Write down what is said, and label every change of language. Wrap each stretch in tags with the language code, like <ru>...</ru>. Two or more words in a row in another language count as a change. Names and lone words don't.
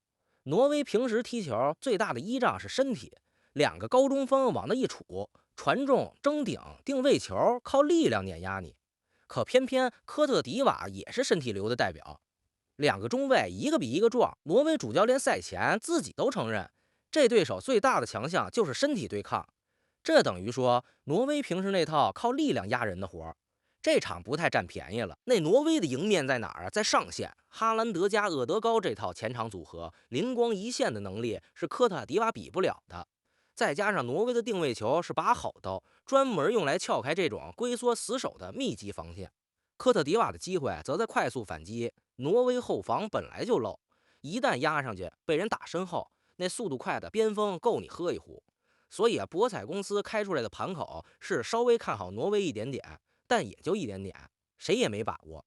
<zh>挪威平時踢球最大的依仗是身體，2個高中鋒往那一杵，傳中、爭頂、定位球，靠力量碾壓你。可偏偏科特迪瓦也是身體流的代表，2個中衛一個比一個壯。挪威主教練賽前自己都承認，這對手最大的強项就是身體對抗。這等於說，挪威平時那套靠力量壓人的活，這場不太占便宜了。那挪威的贏面在哪兒啊？在上線，哈蘭德加厄德高這套前場組合，靈光一現的能力是科特迪瓦比不了的。再加上挪威的定位球是把好刀，專門用來撬開這種龜縮死守的密集防線。科特迪瓦的機會則在快速反擊，挪威後防本來就漏，一旦壓上去被人打身後，那速度快的邊鋒夠你喝一壺。所以博彩公司開出來的盤口是稍微看好挪威一點點，但也就一點點，誰也沒把握。</zh>